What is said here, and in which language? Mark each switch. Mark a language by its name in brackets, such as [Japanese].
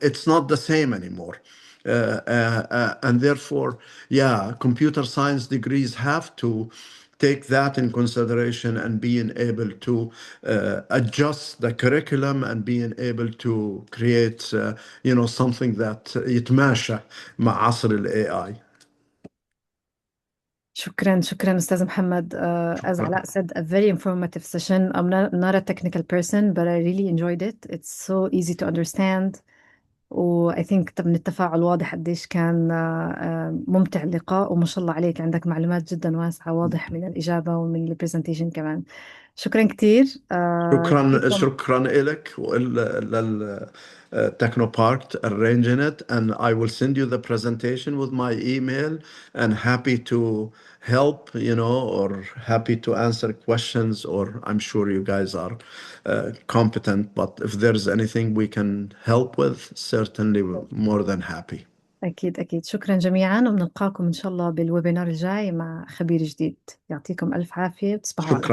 [English] It's not the same anymore. And therefore, yeah, computer science degrees have to take that in consideration, and being able to adjust the curriculum and being able to create, something that [Arabic] يتماشى مع عصر ال AI. شكرا أستاذ محمد. [English] As Alaa said, a very informative session. I'm not a technical person, but I really enjoyed it. It's so easy to understand. I think [Arabic] من التفاعل واضح قديش كان ممتع اللقاء، وما شاء الله عليك عندك معلومات جدا واسعة، واضح من الإجابة ومن البرزنتيشن كمان. شكرا كتير. شكرا لك ولل [English] Technopark arranging it, and I will send you the presentation with my email, and happy to help, or happy to answer questions, or I'm sure you guys are competent, but if there's anything we can help with, certainly we're more than happy. [Arabic] أكيد شكرا جميعا، وبنلقاكم إن شاء الله بالويبينار الجاي مع خبير جديد. يعطيكم ألف عافية وتصبحوا على خير.